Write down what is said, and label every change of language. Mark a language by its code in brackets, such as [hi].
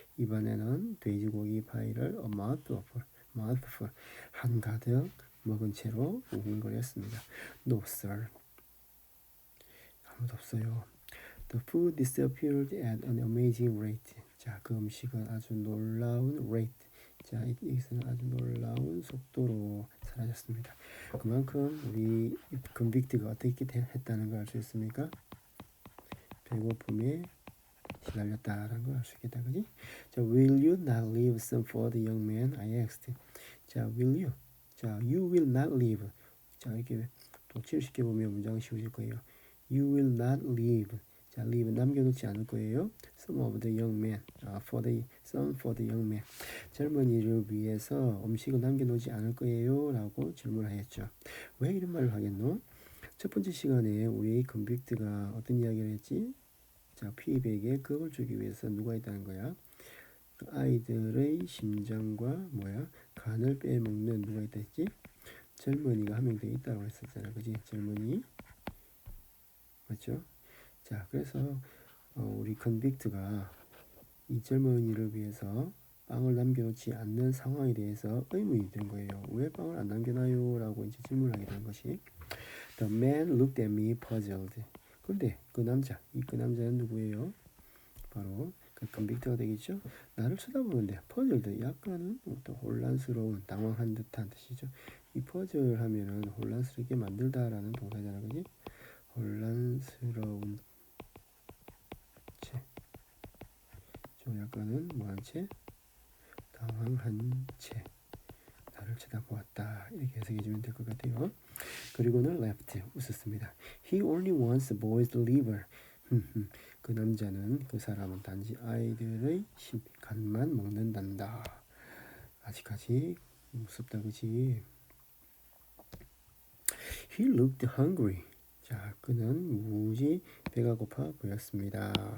[ko] 입안에는 돼지고기 파이를 [en] a mouthful [ko] 한가득 먹은 채로 웅얼거렸습니다. [en] No sir. [ko] 아무도 없어요. [en] The food disappeared at an amazing rate. [ko] 자, 그 음식은 아주 놀라운 rate. 자, 여기서는 아주 놀라운 속도로 사라졌습니다. 그만큼 우리 convict가 어떻게 했다는 걸 알 수 있습니까? 배고픔에 시달렸다라는 걸 알 수 있겠다, 그지? [en] 자, will you not leave some for the young man? I asked. 자, will you? 자, you will not leave. [ko] 자, 이렇게 도치를 보면 문장이 쉬워질 거예요. [en] You will not leave. [ko] 자, leave 남겨놓지 않을 거예요. [en] Some of the young men, some for the young men. [ko] 젊은이를 위해서 음식을 남겨놓지 않을 거예요 라고 질문하였죠. 왜 이런 말을 하겠노? 첫 번째 시간에 우리 convict가 어떤 이야기를 했지? 자, 피백에 겁을 주기 위해서 누가 있다는 거야? 그 아이들의 심장과 뭐야? 간을 빼먹는 누가 있다 했지? 젊은이가 한 명 더 있다고 했었잖아, 그지? 젊은이, 맞죠? 자, 그래서 우리 convict가 이 젊은이를 위해서 빵을 남겨놓지 않는 상황에 대해서 의문이 든 거예요. 왜 빵을 안 남겨놔요? 라고 이제 질문하게 된 것이, [en] The man looked at me puzzled. [ko] 그런데 그 남자는 누구예요? 바로 그 convict가 되겠죠? 나를 쳐다보는데 puzzled, 약간은 또 혼란스러운, 당황한 듯한 뜻이죠. 이 puzzle 하면은 혼란스럽게 만들다라는 동사잖아, 그지? 혼란스러운 채. 좀 약간은 뭐한 채? 당황한 채. 나를 쳐다보았다. 이렇게 해석해주면 될 것 같아요. 그리고는 left 웃었습니다. [en] He only wants boys' liver. [ko] 그 남자는 그 사람은 단지 아이들의 간만 먹는단다. 아직까지 무섭다 그지? [en] He looked hungry. [ko] 자, 그는 무지 배가 고파 보였습니다.